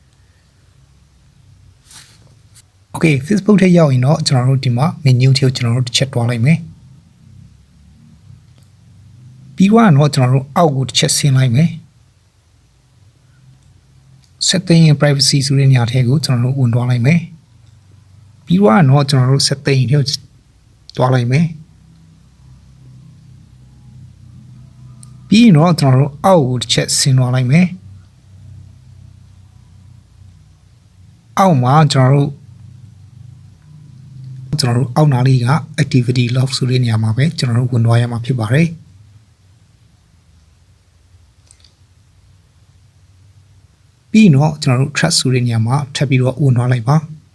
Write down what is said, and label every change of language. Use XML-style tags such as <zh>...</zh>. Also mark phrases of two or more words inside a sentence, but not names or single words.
<my>။ Okay Facebook ထဲရောက်ရင်တော့ကျွန်တော်တို့ဒီမှာ menu ထဲကိုကျွန်တော်တို့တစ်ချက်တွားလိုက်မယ်။ပြီးတော့ကျွန်တော်တို့အောက်ကိုတစ်ချက်ဆင်းလိုက်မယ်။</my> <en>setting and privacy</en> <my>ဆိုတဲ့နေရာထဲကိုကျွန်တော်တို့ဝင်သွားလိုက်မယ်။ပြီးတော့ကျွန်တော်တို့ setting ထဲကိုတွားလိုက်မယ် ပြီးရင်တော့ကျွန်တော်တို့အောက်ကိုတစ်ချက်ဆင်းသွားလိုက်မယ်အောက်မှာကျွန်တော်တို့အောက်နားလေးက</my> <en>activity log</en> <my>ဆိုတဲ့နေရာမှာပဲကျွန်တော်တို့ဝင်သွားရမှာဖြစ်ပါတယ်ပြီးရင်တော့ကျွန်တော်တို့ track ဆိုတဲ့နေရာမှာထပ်ပြီးတော့ဝင်သွားလိုက်ပါ</my>